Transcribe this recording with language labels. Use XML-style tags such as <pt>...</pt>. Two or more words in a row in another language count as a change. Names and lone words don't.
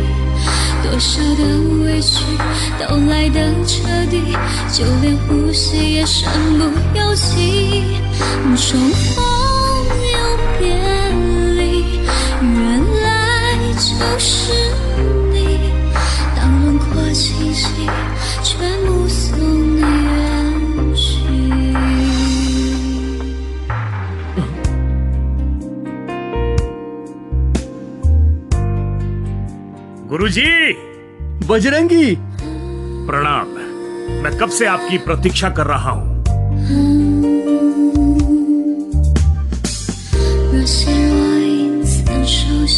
<zh>多少的委屈都来得彻底，就连呼吸也身不由己。重逢又别离，原来就是你。当轮廓清晰，却目送你远去。</zh> <hi>गुरुजी, बजरंगी, प्रणाम। मैं कब से आपकी प्रतीक्षा कर रहा हूँ।</hi> <zh>若现若隐，曾熟</zh>